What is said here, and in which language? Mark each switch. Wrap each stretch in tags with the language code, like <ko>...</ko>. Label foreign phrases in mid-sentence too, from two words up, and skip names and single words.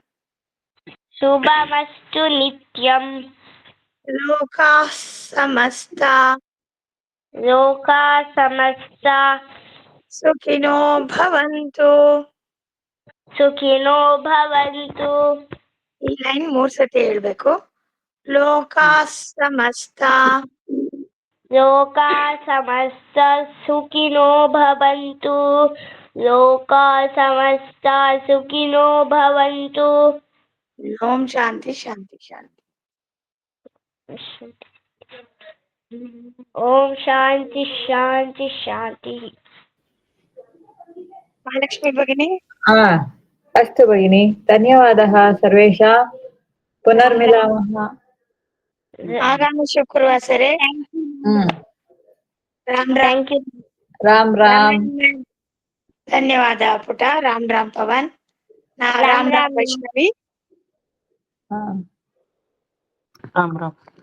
<sa>शुभमस्तु नित्यम् लोकाः समस्ता लोकाः समस्ता सुखिनो भवन्तु. सुखिनो भवन्तु.</sa> <kn>ಈ ಲೈನ್ 3 ಸತಿ ಹೇಳ್ಬೇಕು.</kn> <sa>ಲೋಕಾಃ ಸಮಸ್ತಾ लोकाः समस्ता सुखिनो भवन्तु. लोकाः समस्ता सुखिनो भवन्तु. ಓಂ ಶಾಂತಿ ಶಾಂತಿ ಶಾಂತಿ. ओम शांति शांति शांति. ಮಹಾಲಕ್ಷ್ಮಿ ಭಗಿನಿ अस्तु भगिनि, धन्यवादः सर्वेषां, पुनर्मिलामः. ಆಗಾಮಿ ಶುಕ್ರವಾಸರೆ. ರಾಮ್ ರಾಮ್.</sa> <en>thank you.</en> <sa>राम राम. ಧನ್ಯವಾದ ಪುಟ. ರಾಮ್ ರಾಮ್ ಪವನ್. ರಾಮ್ ರಾಮ್ ವೈಷ್ಣವಿ.</sa> <hi>हाँ.</hi> <sa>राम राम.</sa>